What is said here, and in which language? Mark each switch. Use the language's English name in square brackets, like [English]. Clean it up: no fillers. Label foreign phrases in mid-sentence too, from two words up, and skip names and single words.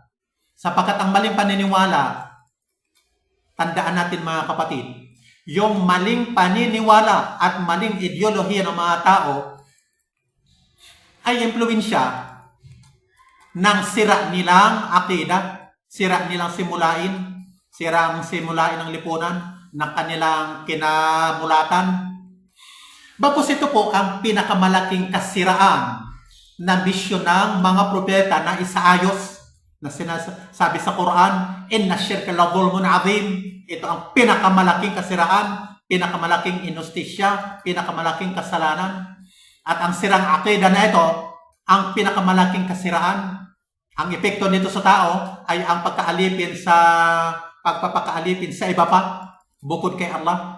[Filipino] Sapagkat ang maling paniniwala, tandaan natin mga kapatid, yung maling paniniwala at maling ideolohiya ng mga tao ay impluwensya ng sira nilang akida, sira nilang simulain ng lipunan na kanilang kinamulatan. Bagkus ito po ang pinakamalaking kasiraan na misyon ng mga propeta na isaayos na sinasabi sa Quran, [Arabic] inna syirka la zulmun azim. [Filipino] Ito ang pinakamalaking kasiraan, pinakamalaking inustisya, pinakamalaking kasalanan. At ang sirang akida na ito, ang pinakamalaking kasiraan. Ang epekto nito sa tao ay ang pagpapakaalipin sa iba pa, bukod kay Allah.